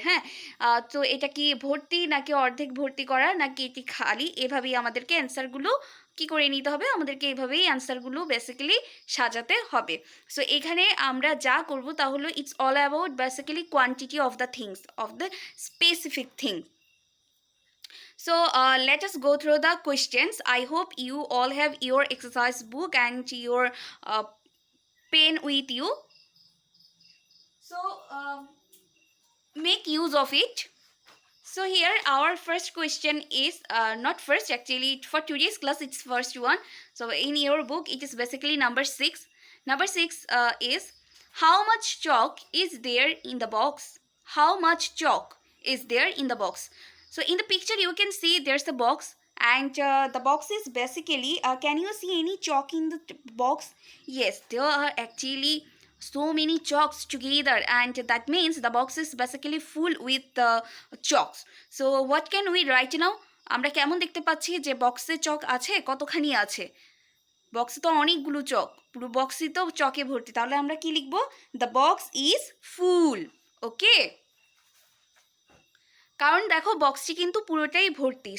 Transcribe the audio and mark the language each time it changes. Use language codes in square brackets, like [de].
[bn] হ্যাঁ, তো এটা কি ভর্তি নাকি অর্ধেক ভর্তি করা নাকি এটি খালি, এভাবেই আমাদেরকে অ্যান্সারগুলো কি করে নিতে হবে, আমাদেরকে এভাবেই অ্যান্সারগুলো বেসিক্যালি সাজাতে হবে। সো এখানে আমরা যা করব তা হলো [en] It's all about basically quantity of the things, of the specific thing. So let us go through the questions. I hope you all have your exercise book and your pen with you. So make use of it. So here our first question is not first, actually for today's class it's first one. So in your book it is basically number 6. Number 6 is how much chalk is there in the box? How much chalk is there in the box? So in the picture you can see there's a box, and the box is basically can you see any chalk in the box? Yes, there are actually so many chalks together, and that means the box is basically full with chalks. So what can we write now? [bn] আমরা কেমন দেখতে পাচ্ছি যে বক্সে চক আছে, কতখানি আছে? বক্সে তো অনেকগুলো চক, পুরো বক্সই তো চকে ভর্তি, তাহলে আমরা কি লিখব? [en] The box is full. [bn] ওকে, কারণ দেখো বক্সটি কিন্তু পুরোটাই ভর্তি।